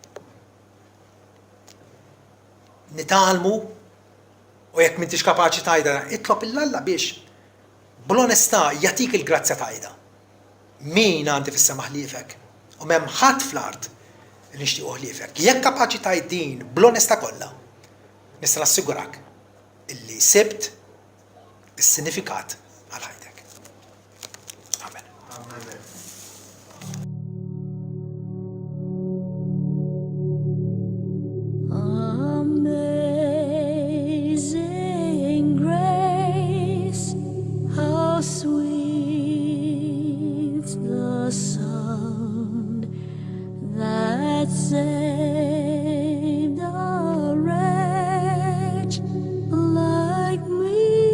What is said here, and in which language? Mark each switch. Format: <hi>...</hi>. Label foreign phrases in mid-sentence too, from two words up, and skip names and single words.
<mt>Nitalmu u jekk m'intix kapaċi tajda, itlob il-Alla biex bl-onestà jagħtik il-grazzja tajda. Min għandi fis-sema ħliefek u m'hemm ħadd fl-art li nixtiequ ħliefek. Jekk kapaċi tajt din bl-onestà kollha, nista' nassigurak illi sibt is-sinifikat għal ħajtek. Amen.</mt> <en>Amazing grace, how sweet the sound that saved a wretch like me.</en>